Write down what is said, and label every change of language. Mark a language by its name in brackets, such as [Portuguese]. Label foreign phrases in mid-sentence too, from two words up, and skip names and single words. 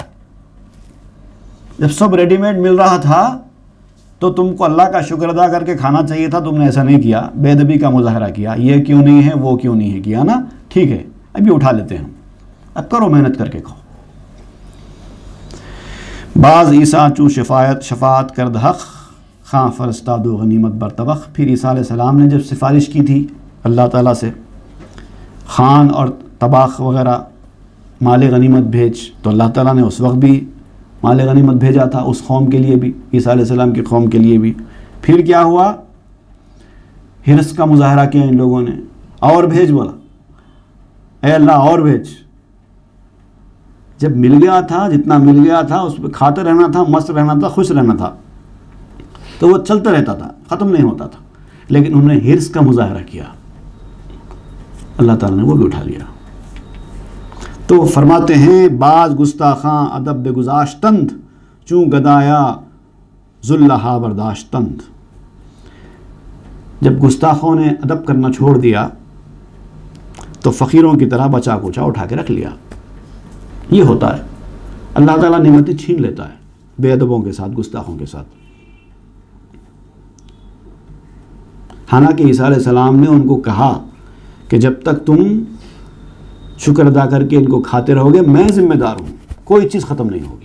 [Urdu] جب سب [English] ready made [Urdu] مل رہا تھا تو تم کو اللہ کا شکر ادا کر کے کھانا چاہیے تھا. تم نے ایسا نہیں کیا, بے ادبی کا مظاہرہ کیا, یہ کیوں نہیں ہے, وہ کیوں نہیں ہے, کیا نا, ٹھیک ہے ابھی اٹھا لیتے ہیں, اب کرو محنت کر کے کھاؤ. [Persian] بعض عیسیٰ چوں شفاعت کرد حق, خاں فرستاد و غنیمت برطبخ. [Urdu] پھر عیسیٰ [Arabic] علیہ السلام [Urdu] نے جب سفارش کی تھی اللہ تعالیٰ سے, خان اور طباخ وغیرہ مال غنیمت بھیج, تو اللہ تعالیٰ نے اس وقت بھی مال غنیمت بھیجا تھا اس قوم کے لیے بھی, عیسیٰ علیہ السلام کی قوم کے لیے بھی. پھر کیا ہوا؟ حرص کا مظاہرہ کیا ان لوگوں نے, اور بھیج, بولا اے اللہ اور بھیج. جب مل گیا تھا, جتنا مل گیا تھا اس پہ کھاتے رہنا تھا, مست رہنا تھا, خوش رہنا تھا, تو وہ چلتا رہتا تھا, ختم نہیں ہوتا تھا. لیکن انہوں نے حرص کا مظاہرہ کیا, اللہ تعالیٰ نے وہ بھی اٹھا لیا. تو فرماتے ہیں [Persian] بعض گستاخاں ادب بگذاشتند, چوں گدایا ذلھا برداشتند. [Urdu] جب گستاخوں نے ادب کرنا چھوڑ دیا تو فقیروں کی طرح بچا کوچا اٹھا کے رکھ لیا. یہ ہوتا ہے، اللہ تعالیٰ نعمتیں چھین لیتا ہے بے ادبوں کے ساتھ، گستاخوں کے ساتھ. حالانکہ عیسیٰ [Arabic] علیہ السلام [Urdu] نے ان کو کہا کہ جب تک تم شکر ادا کر کے ان کو کھاتے رہو گے میں ذمہ دار ہوں، کوئی چیز ختم نہیں ہوگی.